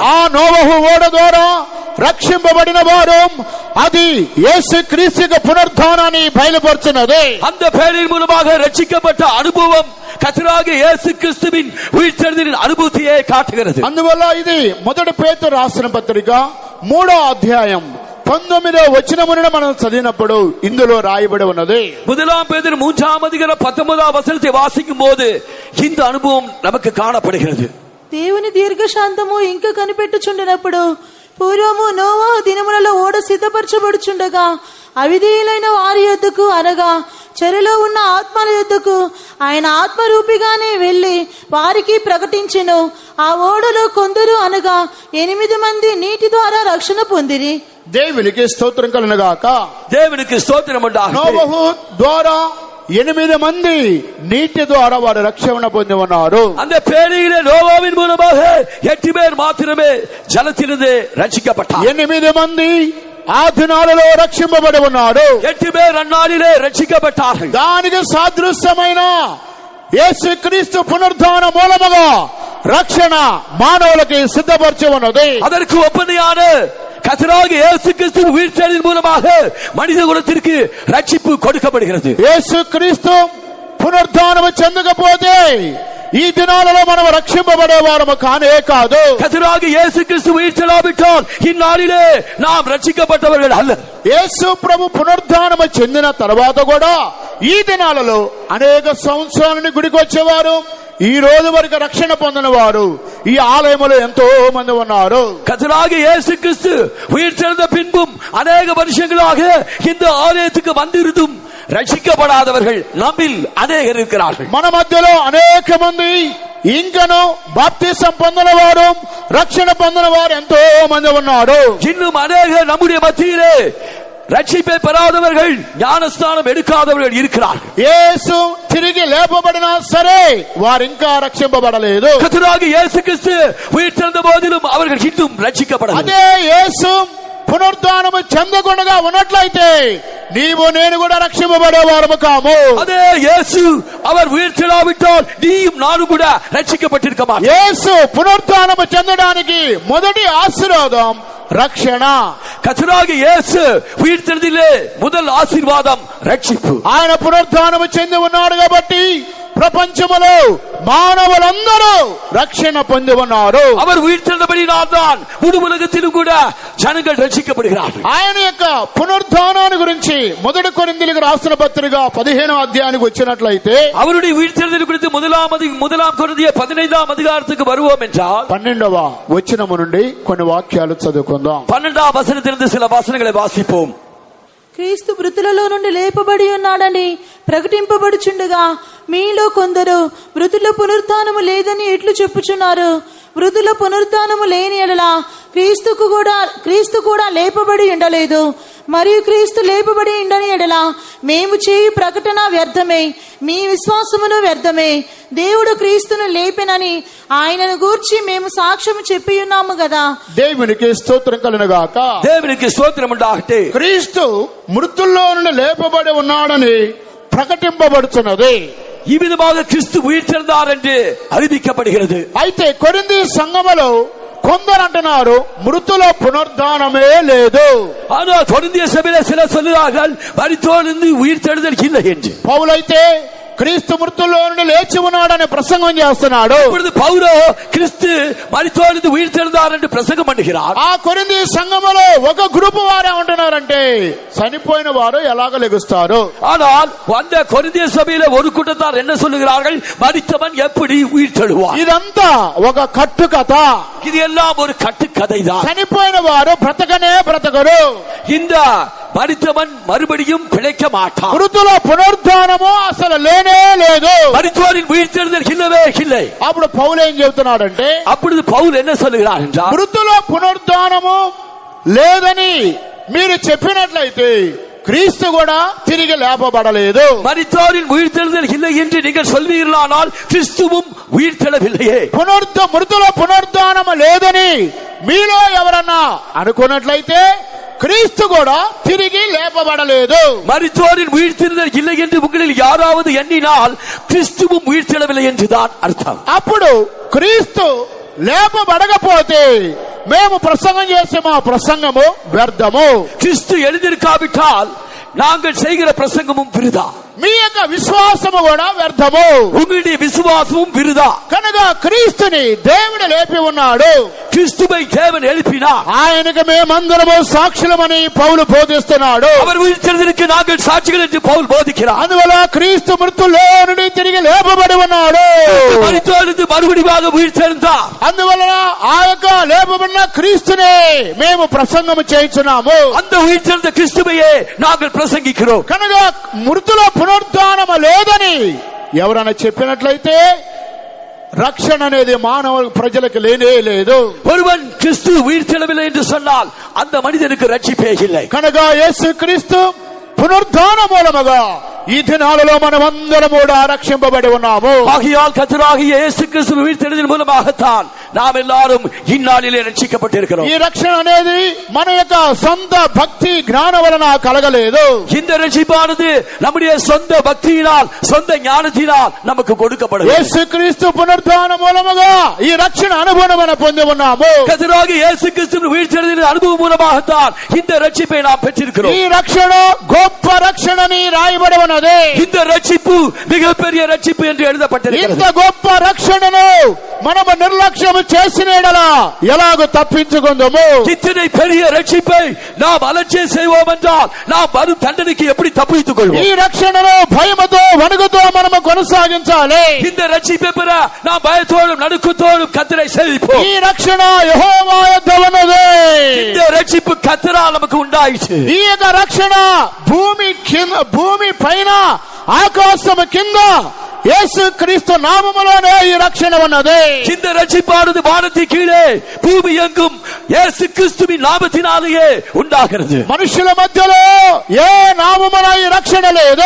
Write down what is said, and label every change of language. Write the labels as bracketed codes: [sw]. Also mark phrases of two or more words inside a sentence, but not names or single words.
[te] ఆ నోవహు ఓడ ద్వారా రక్షింపబడిన వారు అది యేసుక్రీస్తు యొక్క పునరుద్ధానాన్ని బయలుపరుచున్నది. [ta] அந்த பேழையின் மூலமாக ரட்சிக்கப்பட்ட அனுபவம் கர்த்தராகிய இயேசு கிறிஸ்துவின் உயிர்த்தெழுதலின் அனுபவத்தையே காட்டுகிறது. [te] అందువల్ల ఇది మొదటి పేతురు రాసిన పత్రిక 3వ అధ్యాయం 19వ వచనమును మనం చదివినప్పుడు ఇందులో రాయబడి ఉన్నది. [ta] முதலாம் பேதுரு 3ஆம் அதிகாரம் 19ஆம் வசனத்தை வாசிக்கும் போது இந்த அனுபவம் நமக்கு காணப்படுகிறது. [te] దేవుని దీర్ఘశాంతము ఇంకా కనిపెట్టుచుండినప్పుడు పూర్వము నోవహు దినములలో ఓడ సిద్ధపరచబడుచుండగా అవిధేయులైన వారి యొద్దకు అనగా చెరలో ఉన్న ఆత్మల యొద్దకు ఆయన ఆత్మరూపిగానే వెళ్లి వారికి ప్రకటించెను. ఆ ఓడలో కొందరు అనగా 8 మంది నీటి ద్వారా రక్షణ పొందిరి. దేవునికి స్తోత్రం కలుగును గాక. [ta] தேவனுக்கு ஸ்தோத்திரம் உண்டாகட்டும். [te] నోవహు ద్వారా 8 మంది నీటి ద్వారా వారు రక్షణ పొంది ఉన్నారు. [ta] அந்த பேழையிலே நோவாவின் மூலமாக 8 பேர் மாத்திரமே ஜலத்திலிருந்து ரட்சிக்கப்பட்டார். [te] 8 మంది ఆ దినాలలో రక్షింపబడి ఉన్నారు. [ta] 8 பேர் அந்நாளிலே ரட்சிக்கப்பட்டார்கள். [te] దానికి సాదృశ్యమైన యేసుక్రీస్తు పునరుద్ధాన మూలముగా రక్షణ మానవులకి సిద్ధపరిచి ఉన్నది. [ta] அதற்கு ஒப்பனையான கர்த்தராகிய இயேசு கிறிஸ்து உயிர்த்தெழுதலின் மூலமாக மனித குலத்திற்கு ரட்சிப்பு கொடுக்கப்படுகிறது. [te] యేసుక్రీస్తు పునరుద్ధానము చెందకపోతే ఈ దినాలలో మనం రక్షింపబడే వారము కానే కాదు. [ta] கர்த்தராகிய இயேசு கிறிஸ்து உயிர்த்தெழாவிட்டால் இந்நாளிலே நாம் ரட்சிக்கப்பட்டவர்கள் அல்ல. [te] యేసు ప్రభు పునరుద్ధానము చెందిన తర్వాత కూడా ఈ దినాలలో అనేక సంవత్సరాలని గుడికి వచ్చేవారు, ఈ రోజు వరకు రక్షణ పొందిన వారు ఈ ఆలయంలో ఎంతో మంది ఉన్నారు. [ta] கர்த்தராகிய இயேசு கிறிஸ்து உயிர்த்தெழுந்த பின்பும் அநேக வருஷங்களாக இந்த ஆலயத்துக்கு வந்திருந்தும் ரட்சிக்கப்படாதவர்கள் நம்மில் அநேகர் இருக்கிறார்கள். [te] మన మధ్యలో అనేక మంది ఇంకను బాప్తిసం పొందిన వారు రక్షణ పొందిన వారు ఎంతో మంది ఉన్నారు. [ta] இன்னும் அநேகர் நம்முடைய மத்தியிலே ரட்சிப்பை பெறாதவர்கள், ஞானஸ்நானம் எடுக்காதவர்கள் இருக்கிறார்கள். [te] యేసు తిరిగి లేపబడినా సరే వారు ఇంకా రక్షింపబడలేదు. [ta] கர்த்தராகிய இயேசு கிறிஸ்து உயிர்த்தெழுந்த போதிலும் அவர்கள் இன்னும் ரட்சிக்கப்படவில்லை. [te] అదే యేసు పునరుద్ధానము చెందకుండా ఉన్నట్లయితే నీవు నేను కూడా రక్షింపబడేవారము కాము. [ta] அதே இயேசு அவர் உயிர்த்தெழாவிட்டால் நீயும் நானும் கூட ரட்சிக்கப்பட்டிருக்க மாட்டோம். [te] యేసు పునరుద్ధానము చెందడానికి మొదటి ఆశీర్వాదం రక్షణ. [ta] கர்த்தராகிய இயேசு உயிர்த்தெழுதலிலே முதல் ஆசீர்வாదம் ரட்சிப்பு. [te] ఆయన పునరుద్ధానము చెంది ఉన్నాడు కాబట్టి ప్రపంచములో మానవులందరూ రక్షణ పొంది ఉన్నారు. [ta] அவர் உயிர்த்தெழுந்தபடியால்தான் முழு உலகத்திலும் கூட ஜனங்கள் ரட்சிக்கப்படுகிறார்கள். [te] ఆయన యొక్క పునరుద్ధానాన్ని గురించి మొదటి కొరింథీయులకు రాసిన పత్రిక 15వ అధ్యాయానికి వచ్చినట్లయితే [ta] அவருடைய உயிர்த்தெழுதல் குறித்து முதலாம் கொரிந்தியர் 15ஆம் அதிகாரத்துக்கு வருவோம் என்றால் [te] 12వ వచనము నుండి కొన్ని వాక్యాలు చదువుకుందాం. [ta] 12ஆம் வசனத்திலிருந்து சில வசனங்களை வாசிப்போம். [te] క్రీస్తు మృతులలో నుండి లేపబడి ఉన్నాడని ప్రకటింపబడుచుండగా మీలో కొందరు మృతుల పునరుత్థానము లేదని ఎట్లు చెప్పుచున్నారు. మృతుల పునరుత్థానము లేని ఎడల క్రీస్తు కూడా లేపబడి ఉండలేదు. మరియు క్రీస్తు లేపబడి ఉండని ఎడల మేము చేయు ప్రకటన వ్యర్థమే, మీ విశ్వాసమును వ్యర్థమే. దేవుడు క్రీస్తును లేపెనని ఆయనను గూర్చి మేము సాక్ష్యము చెప్పి ఉన్నాము కదా. దేవునికి స్తోత్రం కలుగునుగాక. [ta] தேவனுக்கு ஸ்தோத்திரம் உண்டாகட்டும். [te] క్రీస్తు మృతుల్లో నుండి లేపబడి ఉన్నాడని ప్రకటింపబడుతున్నది. [ta] இவ்விதமாக கிறிஸ்து உயிர்த்தெழுந்தார் என்று அறிவிக்கப்படுகிறது. [te] అయితే కొరింథీ సంఘములో కొందరు అంటున్నారు మృతుల పునరుద్ధానమే లేదు. [ta] ஆனால் கொரிந்திய சபையிலே சிலர் சொல்கிறார்கள் மரித்தோரிலிருந்து உயிர்த்தெழுதல் இல்லை என்று. [te] పౌలైతే క్రీస్తు మృతుల్లో నుండి లేచి ఉన్నాడని ప్రసంగం చేస్తున్నాడు. [ta] இப்பொழுது பவுலோ கிறிஸ்து மரித்தோரிலிருந்து உயிர்த்தெழுந்தார் என்று பிரசங்கம் பண்ணுகிறார். [te] ఆ కొరింథీ సంఘములో ఒక గ్రూప్ వారు ఏమంటున్నారంటే చనిపోయిన వారు ఎలాగ లెగుస్తారు. [ta] ஆனால் அந்த கொரிந்திய சபையிலே ஒரு கூட்டத்தார் என்ன சொல்லுகிறார்கள், மரித்தவன் எப்படி உயிர்த்தெழுவார். [te] ఇదంతా ఒక కట్టు కథ. [ta] இது எல்லாம் ஒரு கட்டுக்கதை தான். [te] చనిపోయిన వారు బ్రతకనే బ్రతకరు. [ta] இந்த மரித்தவன் மறுபடியும் பிழைக்க மாட்டான். [te] మృతుల పునరుద్ధానము అసలు లేనే లేదు. [ta] மரித்தோரின் உயிர்த்தெழுதல் இல்லவே இல்லை. [te] అప్పుడు పౌలు ఏం చెబుతున్నాడంటే [ta] அப்பொழுது பவுல் என்ன சொல்லுகிறார் என்றால், [te] మృతుల పునరుద్ధానము లేదని మీరు చెప్పినట్లయితే క్రీస్తు కూడా తిరిగి లేపబడలేదు. [ta] மரித்தோரின் உயிர்த்தெழுதல் இல்லை என்று நீங்கள் சொல்வீர்களானால் கிறிஸ்துவும் உயிர்த்தெழவில்லையே. [te] మృతుల పునరుద్ధానము లేదని మీలో ఎవరన్నా అనుకున్నట్లయితే క్రీస్తు కూడా తిరిగి లేపబడలేదు. [ta] மரித்தோரின் உயிர்த்தெழுதல் இல்லை என்று உங்களில் யாராவது எண்ணினால் கிறிஸ்துவும் உயிர்த்தெழவில்லை என்றுதான் அர்த்தம். [te] అప్పుడు క్రీస్తు లేపబడకపోతే మేము ప్రసంగం చేసే మా ప్రసంగము వ్యర్థము. [ta] கிறிஸ்து எழுந்திருக்காவிட்டால் நாங்கள் செய்கிற பிரசங்கமும் விருதா. [te] మీ యొక్క విశ్వాసము కూడా వ్యర్థము. [ta] உங்களுடைய விசுவாசமும் விருதா. [te] కనుక క్రీస్తుని దేవుడు లేపి ఉన్నాడు. [ta] கிறிஸ்துவை தேவன் எழுப்பினார். [te] ఆయనకు మేమందరము సాక్షులమని పౌలు బోధిస్తున్నాడు. [ta] அவர் உயிர்த்தெழுதலுக்கு நாங்கள் సాక్షిகள் என்று పౌல் బోధిக்கிறார். [te] అందువల్ల క్రీస్తు మృతుల్లో నుండి తిరిగి లేపబడి ఉన్నాడు. [ta] மரித்தோரிலிருந்து மறுபடியும் உயிர்த்தெழுந்தார். [te] అందువలన ఆ యొక్క లేపబడిన క్రీస్తునే మేము ప్రసంగము చేయించున్నాము. [ta] அந்த உயிர்த்தெழுந்த கிறிஸ்துவையே நாங்கள் பிரசங்கிக்கிறோம். [te] కనుక మృతుల పునరుద్ధానము లేదని ఎవరైనా చెప్పినట్లయితే రక్షణ అనేది మానవ ప్రజలకు లేనే లేదు. [ta] ஒருவன் கிறிஸ்து உயிர்த்தெழவில்லை என்று சொன்னால் அந்த மனிதனுக்கு ரட்சிப்பே இல்லை. [te] కనుక యేసు క్రీస్తు పునరుద్ధాన మూలముగా ఈ దినాలలో మనమందరం కూడా రక్షింపబడి ఉన్నాము. [ta] ஆகையால் கர்த்தராகிய இயேசு கிறிஸ்து உயிர்த்தெழுதலின் மூலமாகத்தான் நாம் எல்லாரும் இந்நாளிலே ரட்சிக்கப்பட்டிருக்கிறோம். [te] ఈ రక్షణ అనేది మన యొక్క సొంత భక్తి జ్ఞానం వలన కలగలేదు. [ta] இந்த ரட்சிப்பானது நம்முடைய சொந்த பக்தியினால் சொந்த ஞானத்தினால் நமக்கு கொடுக்கப்படுகிறது. [te] యేసు క్రీస్తు పునరుద్ధాన మూలముగా ఈ రక్షణ అనుభవం మనం పొంది ఉన్నాము. [ta] கர்த்தராகிய இயேசு கிறிஸ்துவின் உயிர்த்தெழுதலின் அனுபவம் மூலமாகத்தான் இந்த ரட்சிப்பை நாம் பெற்றிருக்கிறோம். [te] ఈ రక్షణ గొప్ప రక్షణని రాయబడి ఉన్నది. [ta] இந்த ரட்சிப்பு மிகப்பெரிய ரட்சிப்பு என்று எழுதப்பட்டிருக்கிறது. [te] ఇంత గొప్ప రక్షణను మనము నిర్లక్ష్యం మనము చేసిన ఎడల ఎలాగో తప్పించుకుందాము. [ta] இத்தனை பெரிய ரட்சிப்பை நாம் அலட்சிய செய்வோம் என்றால் நாம் வரும் தண்டனைக்கு எப்படி தப்பித்துக் கொள்வோம்? [te] ఈ రక్షణలో భయముతో వణుకుతో మనము కొనసాగించాలి. [ta] இந்த ரட்சிப்பை பெற நாம் பயத்தோடும் நடுக்கத்தோடும் கர்த்தரை சேவிப்போம். [te] ఈ రక్షణ యెహోవా యొద్ద ఉన్నది. [ta] இந்த ரட்சிப்பு கர்த்தரால் நமக்கு உண்டாயிற்று. [te] ఈ యొక్క రక్షణ భూమి పైన ఆకాశము కింద యేసు క్రీస్తు నామములోనే ఈ రక్షణ ఉన్నది. [ta] இந்த ரட்சிப்பானது வானத்தின் கீழே பூமி எங்கும் இயேசு கிறிஸ்துவின் நாமத்தினாலேயே உண்டாகிறது. [te] మనుషుల మధ్యలో ఏ నామమున ఈ రక్షణ లేదు.